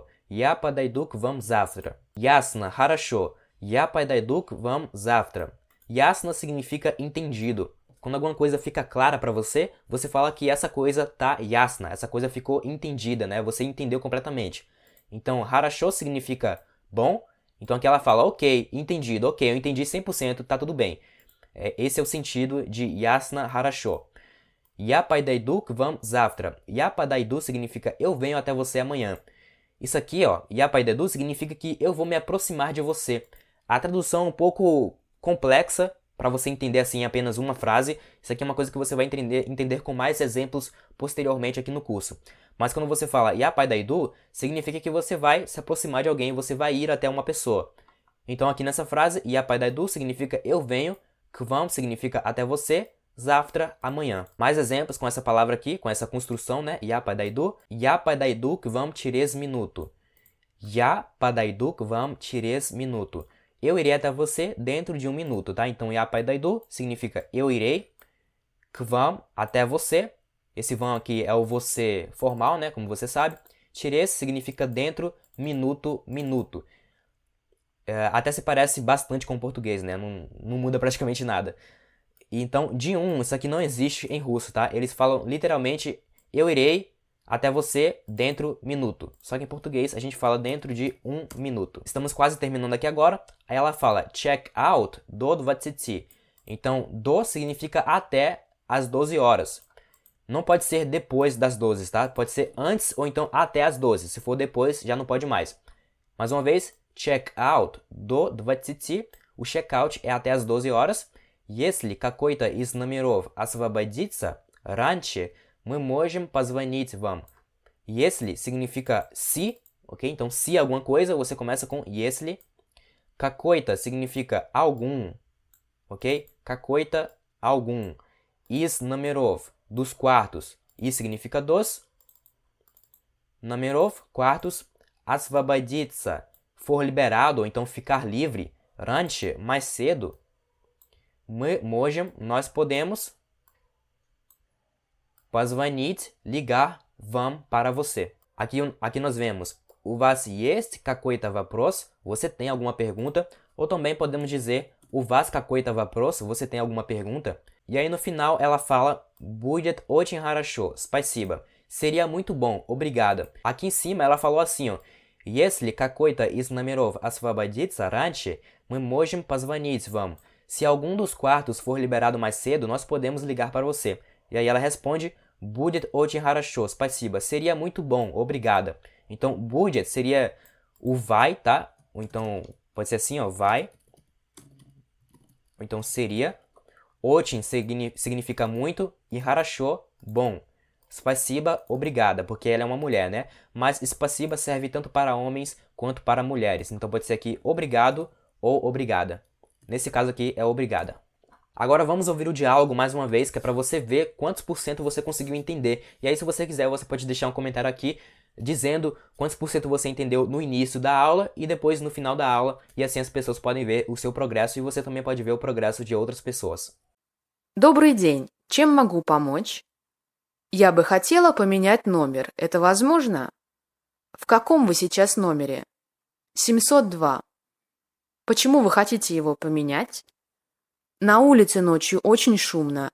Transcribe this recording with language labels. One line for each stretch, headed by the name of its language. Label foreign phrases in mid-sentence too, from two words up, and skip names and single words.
Russian: Я подойду к вам завтра. Ясно. Хорошо. Я подойду к вам завтра. Ясно
Portuguese: significa entendido. Quando alguma coisa fica clara para você, você fala que essa coisa tá ясна, essa coisa ficou entendida, né? Você entendeu completamente. Então, хорошо significa bom. Então aqui ela fala, ok, entendido, ok, eu entendi 100%, tá tudo bem. Esse é o sentido de
Russian: ясно, хорошо. Я подойду к вам завтра. Я подойду
Portuguese: significa eu venho até você amanhã. Isso aqui, ó,
Russian: я подойду
Portuguese: significa que eu vou me aproximar de você. A tradução é um pouco complexa, para você entender assim apenas uma frase. Isso aqui é uma coisa que você vai entender com mais exemplos posteriormente aqui no curso. Mas quando você fala
Russian: я подойду,
Portuguese: significa que você vai se aproximar de alguém, você vai ir até uma pessoa. Então aqui nessa frase,
Russian: я подойду
Portuguese: significa eu venho,
Russian: к вам
Portuguese: significa até você, Завтра, amanhã. Mais exemplos com essa palavra aqui, com essa construção, né?
Russian: Я подойду. Я подойду к вам через минуту. Я подойду к вам через минуту.
Portuguese: Eu irei até você dentro de um minuto, tá? Então,
Russian: я подойду
Portuguese: significa eu irei.
Russian: К вам,
Portuguese: até você. Esse вам aqui é o você formal, né? Como você sabe. Через significa dentro, minuto, minuto. Até se parece bastante com o português, né? Não muda praticamente nada. Então, de isso aqui não existe em russo, tá? Eles falam literalmente, eu irei até você dentro minuto. Só que em português a gente fala dentro de um minuto. Estamos quase terminando aqui agora. Aí ela fala
English: check out
Portuguese: do 20. Então, do significa até as 12 horas. Não pode ser depois das 12, tá? Pode ser antes ou então até as 12. Se for depois, já não pode mais. Mais uma vez,
English: check out до 20.
Portuguese: O check-out é até as 12 horas.
Russian: Если какой-то из номеров освободится раньше, мы можем позвонить вам.
Portuguese: Если significa se, ok? Então, se alguma coisa, você começa com если. Какой-то significa algum, ok?
Russian: Какой-то algum. Из номеров,
Portuguese: dos quartos. И significa dos. Номеров, quartos. Освободиться, for liberado, ou então ficar livre. Раньше, mais cedo.
Russian: Мы можем,
Portuguese: nós podemos. Позвонить, ligar, вам, para você. Aqui nós vemos,
Russian: у вас есть какой-то вопрос?
Portuguese: Você tem alguma pergunta? Ou também podemos dizer,
Russian: у вас какой-то вопрос?
Portuguese: Você tem alguma pergunta? E aí no final ela fala,
Russian: будет очень хорошо, спасибо.
Portuguese: Seria muito bom, obrigada. Aqui em cima ela falou assim, ó. Если какой-то из номеров освободится раньше, мы можем позвонить вам. Se algum dos quartos for liberado mais cedo, nós podemos ligar para você. E aí ela responde,
Russian: будет очень хорошо, спасибо.
Portuguese: Seria muito bom, obrigada. Então, будет seria o vai, tá? Ou então, pode ser assim, ó, vai. Ou então, seria. Очень significa muito e хорошо, bom. Spasiba, obrigada, porque ela é uma mulher, né? Mas spasiba serve tanto para homens quanto para mulheres. Então pode ser aqui obrigado ou obrigada. Nesse caso aqui é obrigada. Agora vamos ouvir o diálogo mais uma vez, que é para você ver quantos por cento você conseguiu entender. E aí se você quiser, você pode deixar um comentário aqui dizendo quantos por cento você entendeu no início da aula e depois no final da aula. E assim as pessoas podem ver o seu progresso e você também pode ver o progresso de outras pessoas.
Russian: Добрый день. Чем могу помочь? Я бы хотела поменять номер. Это возможно? В каком вы сейчас номере? 702. Почему вы хотите его поменять? На улице ночью очень шумно.